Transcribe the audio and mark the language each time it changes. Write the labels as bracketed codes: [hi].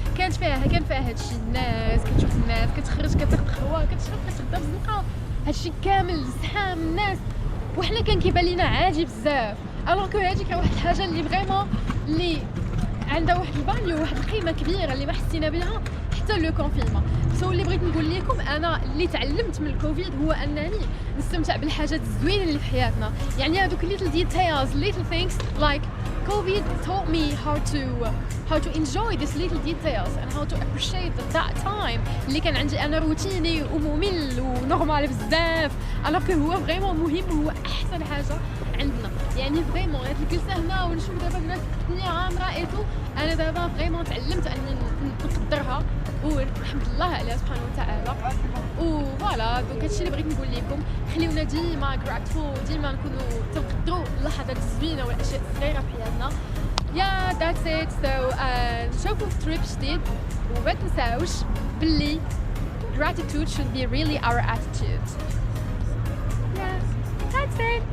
[ar] كان فيها هادشي الناس كتشوف الناس كتخرج كتاخد خوا كتشرب كتغدا في الزنقة هادشي كامل زحام الناس وحنا كان كيبان لينا عادي بزاف. الوغ كو هاديك واحد الحاجه اللي فريمون اللي عندها واحد البانيو واحد القيمه كبيره اللي ما حسينا بها حتى لو كونفينمون. سو اللي بغيت نقول لكم انا اللي تعلمت من الكوفيد هو انني نستمتع بالحاجات الزوينه اللي في حياتنا. يعني هذوك [en] little details, little things like COVID taught me how to enjoy these little details and how to appreciate that time [ar] اللي كان عندي انا روتيني وممل ونورمال بزاف، الوغ هو فريمون مهم وهو احسن حاجه عندنا. يعني فريمون هاد الجلسه هنا ونشوف دابا الناس في الدنيا عامره ايتو، انا دابا فريمون تعلمت اني نقدرها والحمد لله عليها سبحانه وتعالى. وفوالا دونك هادشي اللي بغيت نقول لكم، خليونا ديما grateful، ديما نكونوا تنقدروا اللحظات الزوينه والاشياء الصغيره في حياتنا. [en] يا that's it. so [ar] نشوفوا في تريب جديد، وما تنساوش باللي [en] gratitude should be really our attitude. yeah that's it.